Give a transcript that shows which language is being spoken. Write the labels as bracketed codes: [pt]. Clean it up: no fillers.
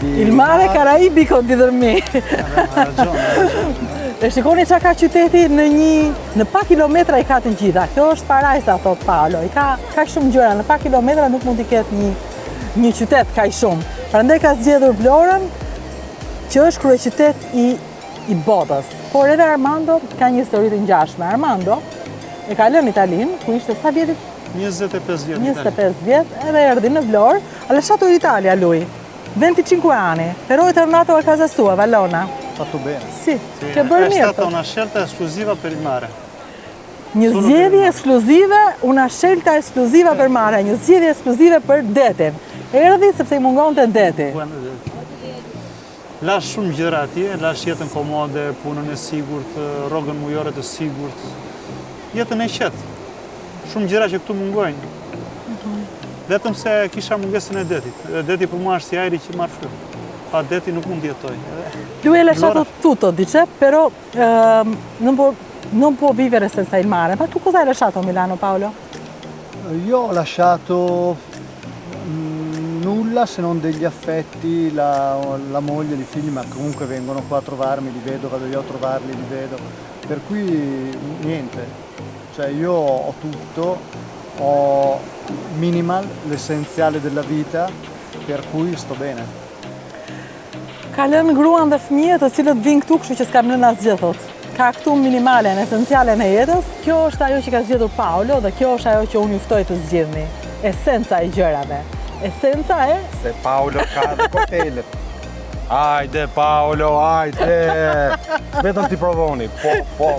[it] Il mare caraibico di Dermi. Ha ragione. [sq] E shikoni çka ka qyteti në pak kilometra i ka të gjitha. Kjo është parajsa, thot Paolo. I ka shumë gjëra, në pak kilometra nuk mund t'i ketë një qytet kaq shumë. Prandaj ka zgjedhur Vlorën, që është kryeqytet i botës. Por edhe Armando ka një histori të ngjashme. Armando e ka lënë Italinë, ku ishte sa vjetit? 25 vjet. 25 vjet, edhe erdhi në Vlorë. [it] Ha lasciato l'Italia lui. 25 anni, però è tornato a casa sua, Valona. Fatto bene. [sq] Sì, che bërë mirë. [it] stata una scelta esclusiva per il mare. [sq] Një zgjedhje ekskluzive, [it] una scelta esclusiva per mare, [sq] një zgjedhje ekskluzive për detin. Erdhi sepse i mungonte deti. Lash shumë gjëra atje, lash jetën komode, punën e sigurt, rrogën mujore të sigurt, jetën e qetë. Shumë gjëra që këtu mungojnë. Vetëm se kisha mungesën e detit. Deti për mua është si ajri që marr frymë. Pa deti nuk mund të jetoj. [it] Lui ha lasciato tutto, dice, però non può vivere senza il mare. Ma tu cosa hai lasciato a Milano, Paolo? Io ho lasciato nulla se non degli affetti, la moglie, i figli, ma comunque vengono qua a trovarmi, li vedo, vado io a trovarli, li vedo. Per cui niente, cioè io ho tutto, ho minimal, l'essenziale della vita, per cui sto bene. [sq] Ka lënë gruan dhe fëmijët të cilët vinë këtu, kështu që s'kam lënë asgjë, thot. Ka këtu minimalen, esencialen e jetës. Kjo është ajo që ka zgjedhur Paolo dhe kjo është ajo që unë juftoj të zgjidhni. Esenca e gjërave. Esenca e Se Paolo ka dhe koktelet. Hajde Paolo, hajde. Vetëm ti provoni. Po.